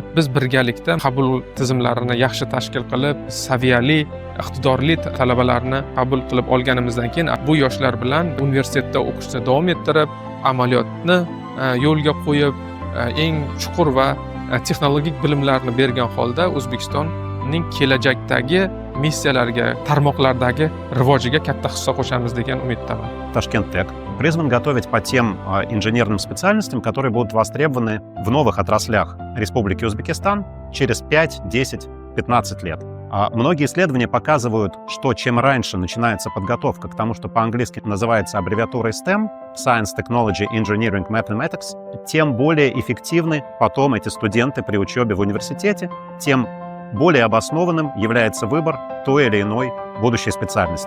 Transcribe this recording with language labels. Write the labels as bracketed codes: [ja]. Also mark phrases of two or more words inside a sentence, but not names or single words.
[uz] Biz birgalikda qabul tizimlarini yaxshi tashkil qilib, saviyali, iqtidorli talabalarni qabul qilib olganimizdan keyin bu yoshlar bilan universitetda o'qishni davom ettirib, amaliyotni yo'lga qo'yib, eng chuqur va texnologik bilimlarni bergan holda O'zbekistonning kelajakdagi missiyalariga, tarmoqlardagi rivojiga katta hissa qo'shamiz degan umiddaman. [ru] Tashkent Tech призван готовить по тем инженерным специальностям, которые будут востребованы в новых отраслях Республики Узбекистан через 5, 10, 15 лет. Многие исследования показывают, что чем раньше начинается подготовка к тому, что по-английски называется аббревиатурой STEM, [en] Science, Technology, Engineering, Mathematics, [ru] тем более эффективны потом эти студенты при учебе в университете, тем более обоснованным является выбор той или иной будущей специальности.